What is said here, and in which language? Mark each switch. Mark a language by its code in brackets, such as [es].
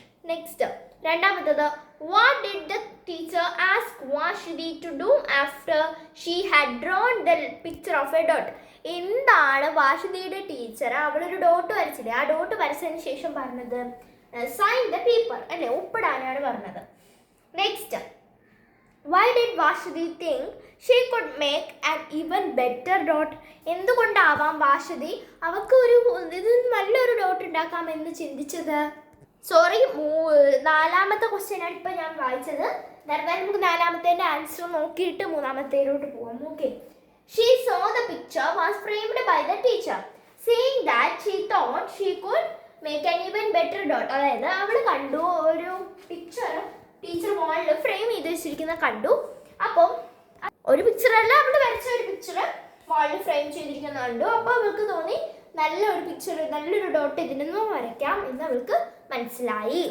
[en] Next, രണ്ടാമത്തത്, what did the teacher ask Vashti to do after she had drawn the picture of a dot? [ml] എന്താണ് വാശുദിയുടെ teacher അവളൊരു dot വരച്ചില്ലേ, ആ dot വരച്ചതിന് ശേഷം പറഞ്ഞത്? [en] sign the paper, [ml] അല്ലേ, ഒപ്പിടാനാണ് പറഞ്ഞത്. [en] Next, why did Vashti think she could make an even better dot? [ml] എന്തുകൊണ്ടാവാം വാശുദി അവൾക്ക് ഇത് നല്ലൊരു ഡോട്ട് ഉണ്ടാക്കാമെന്ന് ചിന്തിച്ചത്? സോറി, 4ാമത്തെ ക്വസ്റ്റ്യനാണ് ഇപ്പം ഞാൻ വായിച്ചത്. നേരത്തെ നമുക്ക് 4ാമത്തേൻ്റെ ആൻസർ നോക്കിയിട്ട് 3ാമത്തേലോട്ട് പോകാം. [en] Okay, she saw the picture was framed by the teacher. Seeing that she thought she could make an even better dot. [ml] അതായത് അവൾ കണ്ടു ഒരു പിക്ചർ ടീച്ചർ വാളിൽ ഫ്രെയിം ചെയ്ത് വെച്ചിരിക്കുന്ന കണ്ടു. അപ്പം ഒരു പിക്ചറല്ല, അവൾ വരച്ച ഒരു പിക്ചർ വാളിൽ ഫ്രെയിം ചെയ്തിരിക്കുന്ന കണ്ടു. അപ്പോൾ അവൾക്ക് തോന്നി നല്ലൊരു പിക്ചർ, നല്ലൊരു ഡോട്ട് ഇതിനൊന്നും വരയ്ക്കാം എന്ന് അവൾക്ക് മനസ്സിലായി.